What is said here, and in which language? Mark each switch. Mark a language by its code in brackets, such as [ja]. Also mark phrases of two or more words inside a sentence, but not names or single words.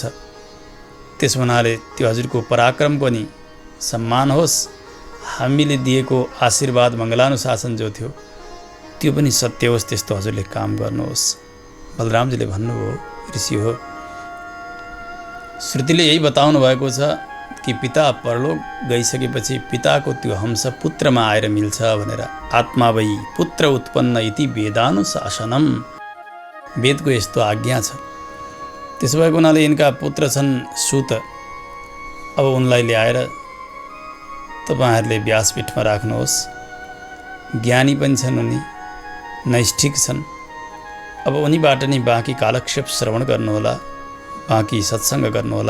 [ne] त्यस हुनाले त्यो हजुरको पराक्रम पनि सम्मान होस्, हामीले दिएको आशीर्वाद मङ्गलानुशासन जो थियो त्यो पनि सत्य होस्, त्यस्तो हजुरले काम गर्नुहोस्। बलरामजीले भन्नुभयो ऋषि हो, श्रुतिले यही बताउनु भएको छ कि पिता परलोक गइसकेपछि पिताको त्यो हंस पुत्रमा आएर मिल्छ भनेर। [sa] आत्मा वै पुत्र उत्पन्न इति वेदानुशासनम, [ne] वेदको यस्तो आज्ञा छ। त्यसो भएको हुनाले यिनका पुत्र छन् सुत, अब उनलाई ल्याएर तपाईँहरूले व्यासपीठमा राख्नुहोस्। ज्ञानी पनि छन् उनी, नैष्ठिक छन्, अब उनीबाट नै बाँकी कालक्षेप श्रवण गर्नुहोला, बाँकी सत्सङ्ग गर्नुहोला।